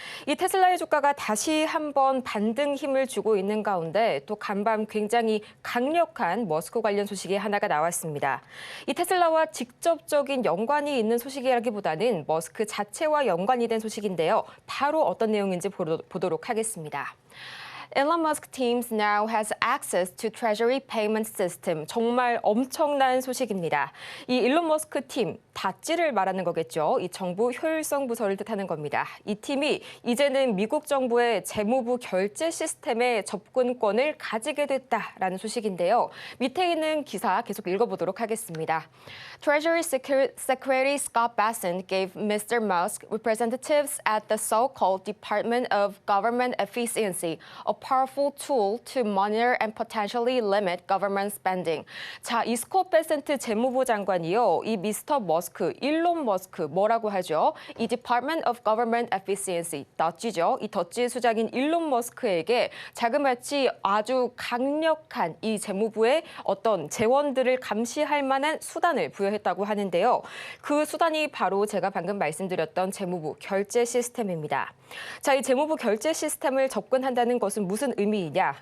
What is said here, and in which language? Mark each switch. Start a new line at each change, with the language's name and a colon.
Korean: 이 테슬라의 주가가 다시 한번 반등 힘을 주고 있는 가운데 또 간밤 굉장히 강력한 머스크 관련 소식이 하나가 나왔습니다. 이 테슬라와 직접적인 연관이 있는 소식이라기보다는 머스크 자체와 연관이 된 소식인데요. 바로 어떤 내용인지 보도록 하겠습니다.
English: Elon Musk teams now has access to Treasury Payment System.
Korean: 정말 엄청난 소식입니다. 이 일론 머스크 팀, 다찌를 말하는 거겠죠. 이 정부 효율성 부서를 뜻하는 겁니다. 이 팀이 이제는 미국 정부의 재무부 결제 시스템에 접근권을 가지게 됐다라는 소식인데요. 밑에 있는 기사 계속 읽어보도록 하겠습니다.
English: Treasury Secretary Scott Bessent gave Mr. Musk representatives at the so-called Department of Government Efficiency a powerful tool to monitor and potentially limit government spending.
Korean: 자, 이 스콧 베센트 재무부 장관이요. 이 미스터 머스크, 일론 머스크 뭐라고 하죠? 이 Department of Government Efficiency, 덧지죠. 이 덧지의 수장인 일론 머스크에게 자그마치 아주 강력한 이 재무부의 어떤 재원들을 감시할 만한 수단을 부여했다고 하는데요. 그 수단이 바로 제가 방금 말씀드렸던 재무부 결제 시스템입니다. 자, 이 재무부 결제 시스템을 접근한다는 것은 무슨 의미이냐?